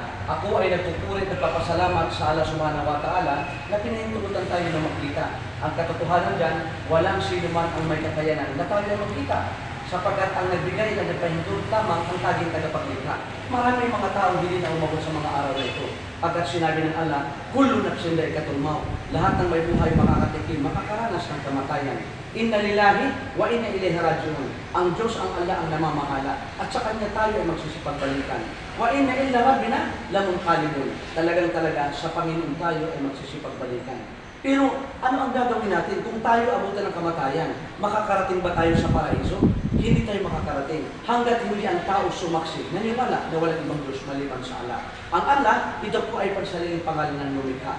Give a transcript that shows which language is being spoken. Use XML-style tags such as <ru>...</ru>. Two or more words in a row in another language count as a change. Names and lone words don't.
<tl>Ako ay nagpupuri at nagpapasalamat sa Allah</tl> <ar>سبحانه وتعالى</ar> <tl>na pinahintulutan tayo na magkita. Ang katotohanan dyan, walang sino man ang may kakayanan na tayo na magkita. Sapagkat ang nagbigay na nagpahintulot lamang ang taging tagapaglikha. Maraming mga taong hindi na umabot sa mga araw na ito. Agad sinabi ng Allah,</tl> <ar>كل نفس ذائقة الموت.</ar> <tl>Lahat ng may buhay makakatikim, makakaranas ng kamatayan.</tl> <ar>إنا لله وإنا إليه راجعون.</ar> <tl>Ang Diyos, ang Allah ang namamahala. At sa Kanya tayo ay magsisipagbalikan.</tl> <ar>وإنا إلى ربنا لمنقلبون.</ar> <tl>Talagang sa Panginoon tayo ay magsisipagbalikan. Pero ano ang gagawin natin kung tayo abutan ng kamatayan? Makakarating ba tayo sa paraiso? Hindi tayo makakarating. Hanggat hindi ang tao sumaksi, naniwala na walang ibang Diyos maliban sa Allah. Ang Allah, ito po ay pansariling pangalan ng lumikha.</tl>